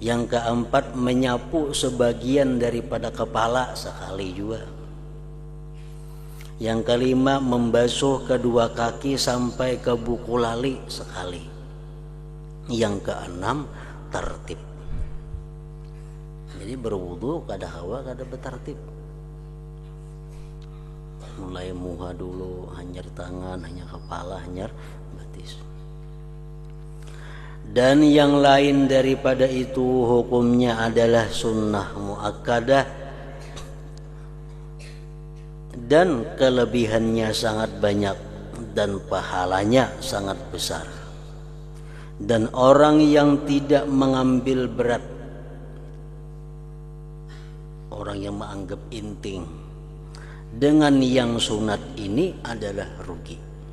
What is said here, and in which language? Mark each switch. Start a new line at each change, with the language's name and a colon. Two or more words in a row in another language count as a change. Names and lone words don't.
Indonesian: Yang keempat, menyapu sebagian daripada kepala sekali juga. Yang kelima, membasuh kedua kaki sampai ke buku lali sekali. Yang keenam, tertib.
Banjar: Jadi berwudu kada hawa kada betertib. Mulai muha dulu, hanyar tangan, hanya kepala, hanyar batis.
Indonesian: Dan yang lain daripada itu hukumnya adalah
Arabic: sunnah muakkadah
Indonesian: dan kelebihannya sangat banyak dan pahalanya sangat besar. Dan orang yang tidak mengambil berat, orang yang menganggap inting dengan yang sunat ini adalah rugi.